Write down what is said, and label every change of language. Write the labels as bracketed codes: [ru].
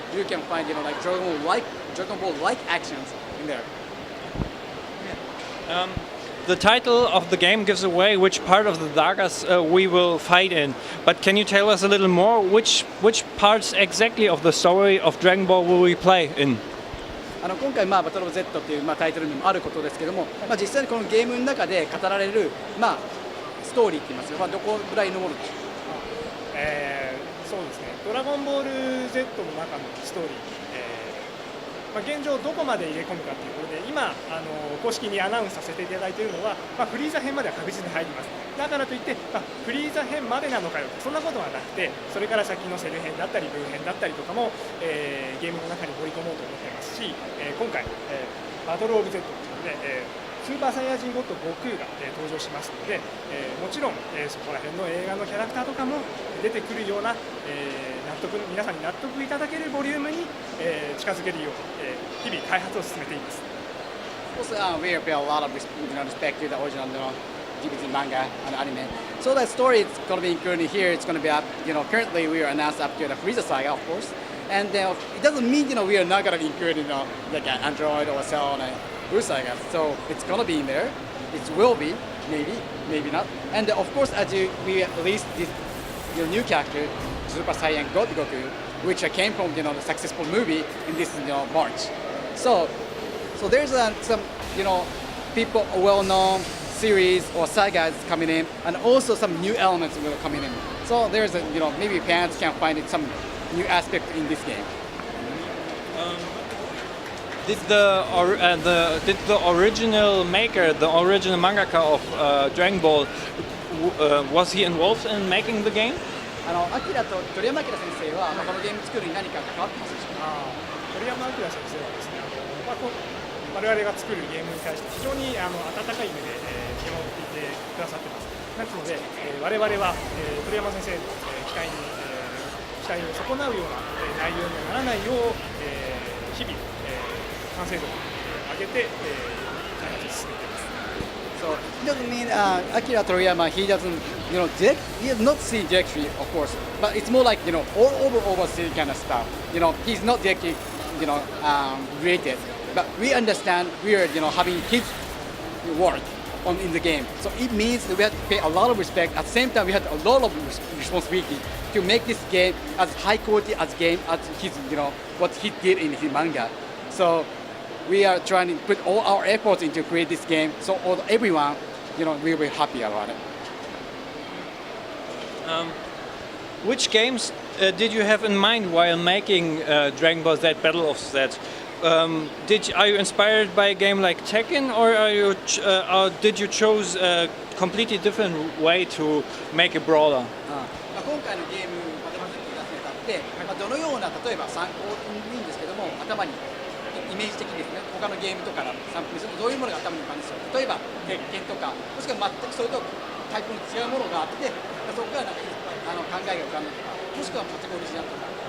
[en] You can find like Dragon Ball like actions in there. The title of the game gives away which part of the Dagas we will fight in. But can you tell us a little more? Which parts exactly of the story of Dragon Ball will we play in? [ja] 今回バトル Z っていうタイトルにもあることですけども、実際にこのゲームの中で語られるストーリーって言いますか、どこぐらいのものでしょうか。そうですね。ドラゴンボール Z の中のストーリー、現状どこまで入れ込むかということで、今公式にアナウンスさせていただいているのは、フリーザ編までは確実に入ります。だからといって、フリーザ編までなのかよと、そんなことはなくて、それから先のセル編だったりブー編だったりとかも、ゲームの中に盛り込もうと思っていますし、今回、バトルオブ Z ということで、スーパーサイヤ人ゴッド悟空が、登場しますので、もちろん、そこら辺の映画のキャラクターとかも出てくるような、皆さんに納得いただけるボリュームに、近づけるよう、日々開発を進めています。 [en] Also, we have a lot of respect to the original DVD manga and anime. So that story is going to be included here. It's going to be up. Currently we are announced up to the Frieza saga, of course. And it doesn't mean we are not going to include like an Android or Cell and Blue saga. So it's going to be in there. It will be, maybe not. And of course, we released this new character, Super Saiyan God Goku, which came from the successful movie in this March. So there's some people well-known series or sagas coming in, and also some new elements will come in. So there's maybe fans can find some new aspect in this game. Did the original maker, the original mangaka of Dragon Ball, was he involved in making the game? [ja] アキラと鳥山明先生はこのゲーム作るに何か関わってますでしょうか。鳥山明先生はですね、我々が作るゲームに対して非常に温かい目で見守っていてくださってます。ですので、我々は鳥山先生の期待を損なうような内容にはならないよう、日々完成度を上げて開発を進めています。 [en] So it doesn't mean Akira Toriyama, he does not see directly, of course, but it's more like all overseas kind of stuff. He's not directly related, but we understand we are having his work in the game. So it means that we have to pay a lot of respect. At the same time, we have a lot of responsibility to make this game as high quality as his what he did in his manga. So we are trying to put all our efforts into create this game, so everyone, will be happy about it. Which games did you have in mind while making Dragon Ball Z Battle of Z? Are you inspired by a game like Tekken, or or did you choose a completely different way to make a brawler? [ja] 今回のゲームまで出すにあたって、どのような例えば参考にいいんですけども、頭にイメージ的ですね、他のゲームとかから参考にするとどういうものが頭に浮かんでしょう。例えば鉄拳とか、もしくは全くそれとタイプの違うものがあって、そこからなんか考えが浮かんだとか、もしくは全くオリジナルとか。